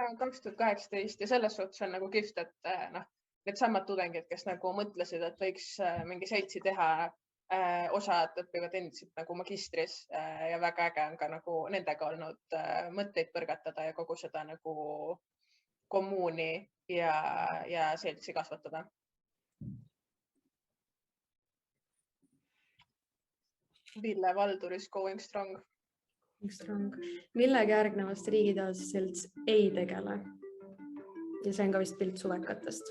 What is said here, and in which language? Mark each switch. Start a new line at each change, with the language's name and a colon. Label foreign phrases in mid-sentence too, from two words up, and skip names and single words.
Estonian: Ja 2018 ja selles suhtes on nagu kihvt, et need samad tudengid, kes nagu mõtlesid, et võiks mingi seltsi teha, osad õpivad endiselt nagu magistris ja väga äge on ka nagu nendega olnud mõtteid põrgatada ja kogu seda nagu kommuuni ja seltsi kasvatada.
English: Ville Valdur is going strong.
Estonian: Millega järgnevast riigiteaduse selts ei tegele? Ja see on ka vist pilt suvekatest.